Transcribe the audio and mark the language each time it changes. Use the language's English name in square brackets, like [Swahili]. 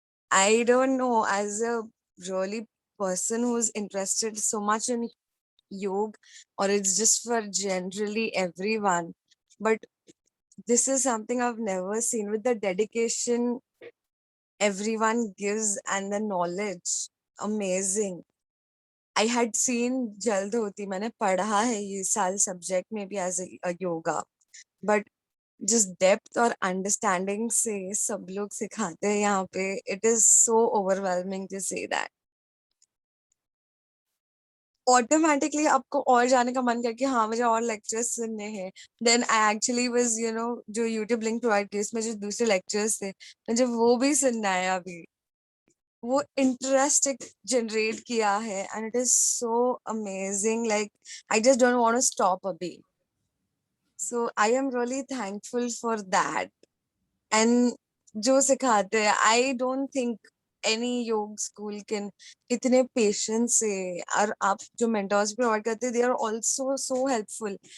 [English] I don't know, as a really person who's interested so much in yoga, or it's just for generally everyone, but this is something I've never seen with the dedication everyone gives and the knowledge. Amazing. I had seen [Hindi] Jal Dhoti, मैंने पढ़ा है ये साल [English] subject maybe as a yoga, but just depth [Hindi] और understanding से सब लोग सिखाते हैं यहाँ पे. [English] It is so overwhelming to say that. [Hindi] Automatically आपको और जाने का मन कर कि हाँ मुझे और लेक्चर्स सुनने हैं. [English] then I actually was [Hindi] जो यूट्यूब लिंक प्रोवाइड की उसमें जो दूसरे लेक्चर्स थे मुझे वो भी सुनना है अभी. वो इंटरेस्ट जनरेट किया है, [English] and it is so amazing. Like I just don't want to stop [Hindi] अभी. [English] So I am really thankful for that. And [Hindi] जो सिखाते हैं, [English] I don't think any yoga school can इतने patience से, [Hindi] और आप जो [English] mentors provide [Hindi] करते हैं, [English] they are also so helpful.